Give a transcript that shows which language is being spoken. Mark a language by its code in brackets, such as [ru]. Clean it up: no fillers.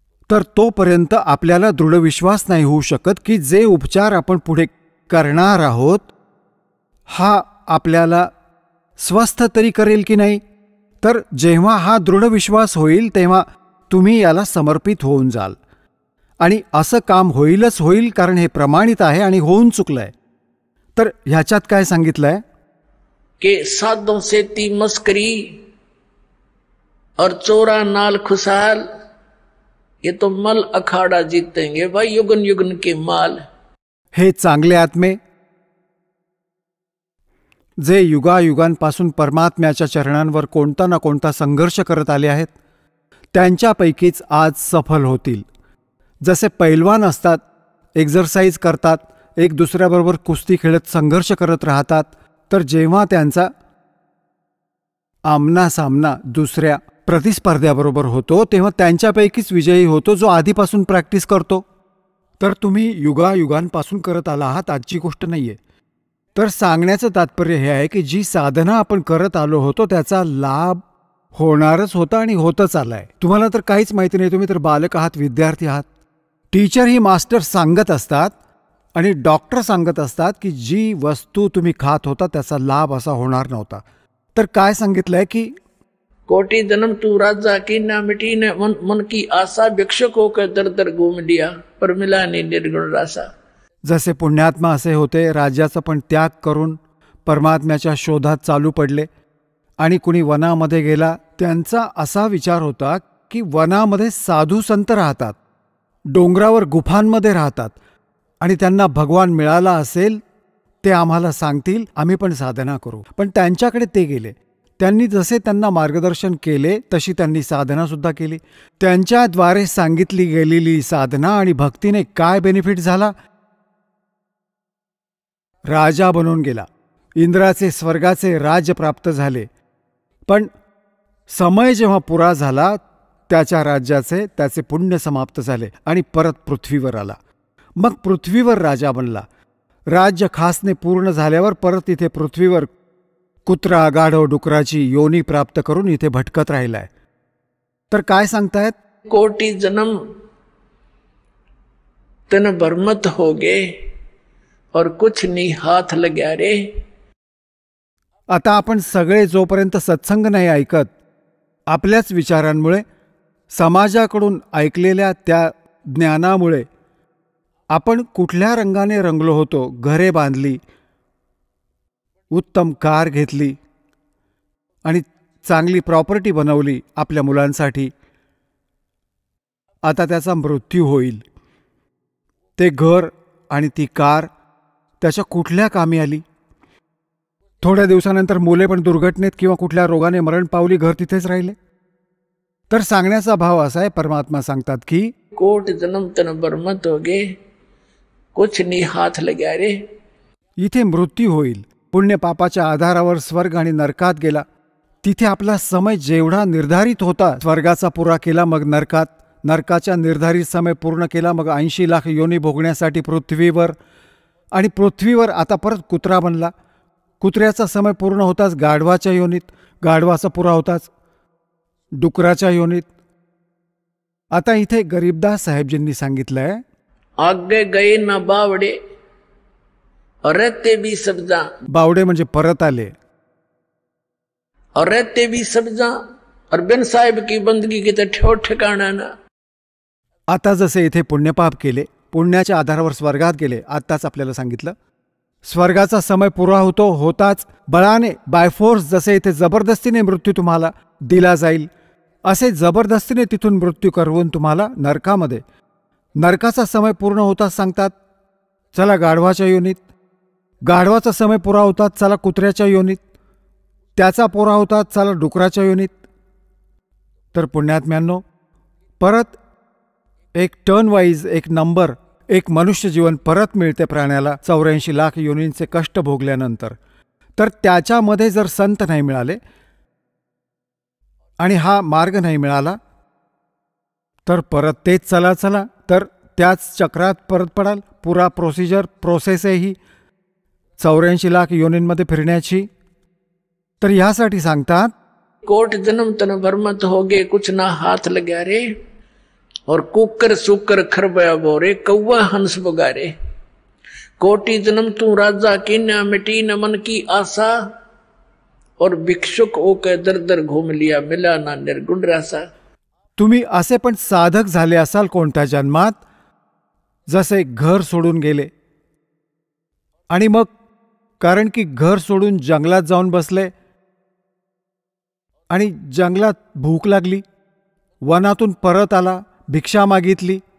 [mr] तर तोपर्यंत आपल्याला दृढ विश्वास नाही होऊ शकत की जे उपचार आपण पुढे करणार आहोत हा आपल्याला स्वस्थ तरी करेल की नाही. तर जेव्हा हा दृढ विश्वास होईल तेव्हा तुम्ही याला समर्पित होऊन जाल आणि असं काम होईलच होईल, कारण हे प्रमाणित आहे आणि होऊन चुकलंय. तर ह्याच्यात काय सांगितलंय [hi] कि साधों से ती मस्करी और चोरा नाल खुशहाल, ये तो मल अखाड़ा जीतेंगे भाई युगन युगन के माल. [mr] हे चांगले आत्मे जे युगायुगांपासून परमात्म्याच्या चरणांवर कोणता ना कोणता संघर्ष करत आले आहेत, त्यांच्यापैकीच आज सफल होतील. जसे पैलवान असतात, एक्झरसाइज करतात, एक दुसऱ्याबरोबर कुस्ती खेळत संघर्ष करत राहतात, तर जेव्हा त्यांचा आमना सामना दुसऱ्या प्रतिस्पर्ध्याबरोबर होतो तेव्हा त्यांच्यापैकीच विजयी होतो जो आधीपासून प्रॅक्टिस करतो. तर तुम्ही युगायुगांपासून करत आला आहात, आजची गोष्ट नाहीये. तर सांगण्याचं तात्पर्य हे आहे की जी साधना आपण करत आलो होतो त्याचा लाभ होणारच होता आणि होतच आलाय. तुम्हाला तर काहीच माहिती नाही, तुम्ही तर बालक आहात, विद्यार्थी आहात. टीचर ही मास्टर सांगत असतात आणि डॉक्टर सांगत असतात की जी वस्तू तुम्ही खात होता त्याचा लाभ असा होणार नव्हता. तर काय सांगितलंय की [hi] कोटि जन्म तू राजा की ना मिटी ने मन की आशा, भिक्षुक होकर दर दर घूम लिया पर मिला नहीं निर्गुण रासा. [mr] जसे पुण्यात्मा असे होते, राज्याचा पण त्याग करून परमात्म्याच्या शोधात चालू पडले आणि कुणी वनामध्ये गेला, त्यांचा असा विचार होता की वनामध्ये साधू संत राहतात, डोंगरावर गुफांमध्ये राहतात आणि त्यांना भगवान मिळाला असेल ते आम्हाला सांगतील, आम्ही पण साधना करू. पण त्यांच्याकडे ते गेले. त्यांनी जसे त्यांना मार्गदर्शन केले तशी त्यांनी साधनासुद्धा केली. त्यांच्याद्वारे सांगितली गेलेली साधना आणि भक्तीने काय बेनिफिट झाला? राजा बनून गेला. इंद्राचे स्वर्गाचे राज्य प्राप्त झाले. पण समय जेव्हा पुरा झाला त्याच्या राज्याचे, त्याचे पुण्य समाप्त झाले आणि परत पृथ्वीवर आला. मग पृथ्वीवर राजा बनला. राज्य खासने पूर्ण झाल्यावर परत इथे पृथ्वीवर कुत्रा, गाढव, डुकराची योनी प्राप्त करून इथे भटकत राहिलाय. तर काय सांगतायत? [hi] कोटि जन्म तन बरमत हो गे और कुछ नहीं हाथ लग्या रे. [mr] आता आपण सगळे जोपर्यंत सत्संग नाही ऐकत, आपल्याच विचारांमुळे, समाजाकडून ऐकलेल्या त्या ज्ञानामुळे आपण कुठल्या रंगाने रंगलो होतो, घरे बांधली, उत्तम कार घेतली आणि चांगली प्रॉपर्टी बनवली आपल्या मुलांसाठी. आता त्याचा मृत्यू होईल. ते घर आणि ती कार त्याच्या कुठल्या कामी आली? थोड्या दिवसानंतर मुले पण दुर्घटनेत किंवा कुठल्या रोगाने मरण पावली, घर तिथेच राहिले. तर सांगण्याचा भाव असा आहे, परमात्मा सांगतात की [hi] कोट जन्म तन बरमत हो गे कुछ नहीं हाथ लग्या रे. [mr] इथे मृत्यू होईल. पुण्य पापाच्या आधारावर स्वर्ग आणि नरकात गेला. तिथे आपला समय जेवढा निर्धारित होता, स्वर्गाचा पुरा केला, मग नरकात, नरकाच्या निर्धारित समय पूर्ण केला, मग 80 लाख योनी भोगण्यासाठी पृथ्वीवर, आणि पृथ्वीवर आता परत कुत्रा बनला. कुत्र्याचा समय पूर्ण होताच गाढवाच्या योनीत, गाढवाचा पुरा होताच डुकराच्या योनीत. आता इथे गरीबदास साहेबजींनी सांगितलंय, [hi] आगे गए ना बावडे और रहते भी सब्जा. [mr] बावडे म्हणजे परत आले. [hi] और रहते भी सब्जा और बिन साहेब की बंदगी की ठेव ठिकाणा ना. [mr] आता जसे इथे पुण्यपाप केले, पुण्याच्या आधारावर स्वर्गात गेले. आत्ताच आपल्याला सांगितलं, स्वर्गाचा समय पुरा होताच बळाने, बायफोर्स, जसे इथे जबरदस्तीने मृत्यू तुम्हाला दिला जाईल, असे जबरदस्तीने तिथून मृत्यू करवून तुम्हाला नरकामध्ये, नरकाचा समय पूर्ण होताच सांगतात चला गाढवाच्या योनीत, गाढवाचा समय पुरा होतात चला कुत्र्याच्या योनीत, त्याचा पुरा होतात चला डुकराच्या योनीत. तर पुण्यात्म्यांनो, परत एक टर्न वाईज, एक नंबर, एक मनुष्य जीवन परत मिळते प्राण्याला 84 लाख योनींचे कष्ट भोगल्यानंतर. तर त्याच्यामध्ये जर संत नाही मिळाले आणि हा मार्ग नाही मिळाला तर परत तेच चला चला, तर त्याच चक्रात परत पडाल. पुरा प्रोसेस आहे ही 84 लाख योनींमध्ये फिरण्याची. तर ह्यासाठी सांगतात, [hi] कोट जन्म तन बरमत हो गे कुछ ना हाथ लग्या रे और कुकर सुकर खरबया बोरे कौवा हंस बगारे. कोटि जन्म तू राजा की न मिटी न मन की आशा और भिक्षुक होकर दर दर घूम लिया मिला ना निर्गुण रासा. [mr] तुम्ही असे पण साधक झाले असाल कोणत्या जन्मात, जसे घर सोडून गेले आणि मग कारण की घर सोडून जंगलात जाऊन बसले आणि जंगलात भूक लागली, वनातून परत आला, भिक्षा मागितली.